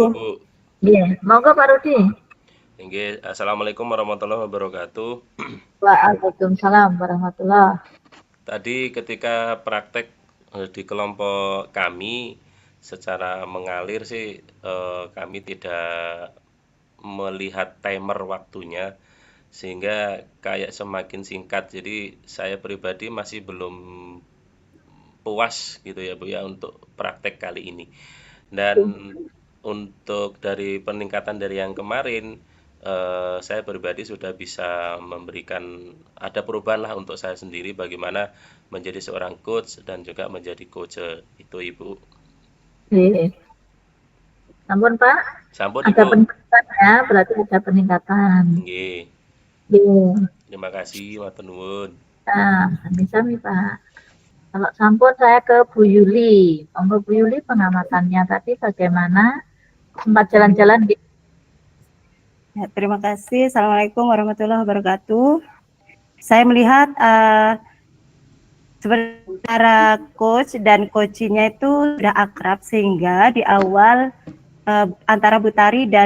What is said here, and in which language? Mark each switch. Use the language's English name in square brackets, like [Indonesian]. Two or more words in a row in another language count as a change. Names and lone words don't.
[Indonesian] dulu, Bu. [Javanese] Nggih, monggo Pak Rudi. [Arabic] Nggih, السلام عليكم ورحمة الله وبركاته. وعليكم السلام ورحمة الله. [Indonesian] Tadi ketika praktek di kelompok kami secara mengalir sih kami tidak melihat timer waktunya sehingga kayak semakin singkat. Jadi saya pribadi masih belum puas gitu ya, Bu, ya, untuk praktek kali ini. Dan untuk dari peningkatan dari yang kemarin, saya pribadi sudah bisa memberikan ada perubahan lah untuk saya sendiri bagaimana menjadi seorang coach dan juga menjadi coach itu, Ibu. [Javanese] Nggih. Sampun, Pak. Sampun, [Indonesian] Ada Ibu. peningkatan ya, berarti ada peningkatan. [Javanese] Nggih. Nggih. [Indonesian] Terima kasih, [Javanese] matur nuwun. Nah, sami-sami, Pak. [Indonesian] Kalau sampun saya ke Bu Yuli. Monggo Bu Yuli, pengamatannya tadi bagaimana? Sempat jalan-jalan di Ya, terima kasih. [Arabic] السلام عليكم ورحمة الله وبركاته. [Indonesian] Saya melihat sebenarnya coach dan coachingnya itu sudah akrab sehingga di awal antara Bu Tari dan